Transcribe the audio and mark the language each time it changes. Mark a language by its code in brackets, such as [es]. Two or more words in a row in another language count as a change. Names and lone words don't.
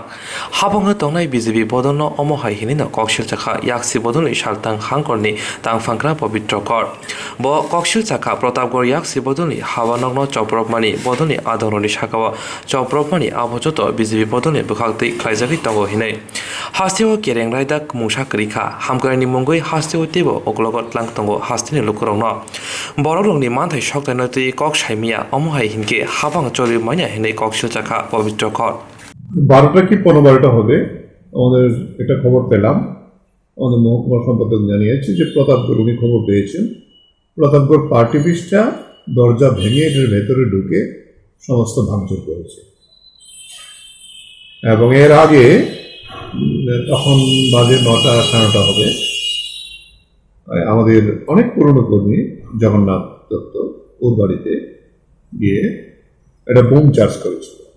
[trp] habango tongnai BJP bodolno omohai hinino kokshil chakha yaksi bodolni shaltang hangkorni tangfangkra pavitra kor bo kokshil chakha protapgor yaksi bodolni habanogno chopropmani bodolni adoroni shakawa chopropmani abojoto BJP bodolni bukhakti khlaijagi tongo hinai hasteo kerengraidak mungsa krikha hamkarni mongoi hasteo tebo oklogot lang tongo hastini lukurongno borolongni manthai shoktainoti kok saimia omohai hinke habang chori manya hinai kokshil chakha pavitra kor [bn] 12টা কি 15টা হবে আমাদের একটা খবর পেলাম আমাদের মহকুমা সম্পাদক জানিয়েছে যে প্রতাপগড় উনি খবর পেয়েছেন প্রতাপগড় পার্টি পিসটা দরজা ভেঙে এর ভেতরে ঢুকে সমস্ত ভাঙচুর করেছে এবং এর আগে তখন বাজে 9টা 9:30 হবে আমাদের অনেক পুরনো কর্মী জগন্নাথ দত্ত ওর বাড়িতে গিয়ে একটা বোম চার্জ করেছিল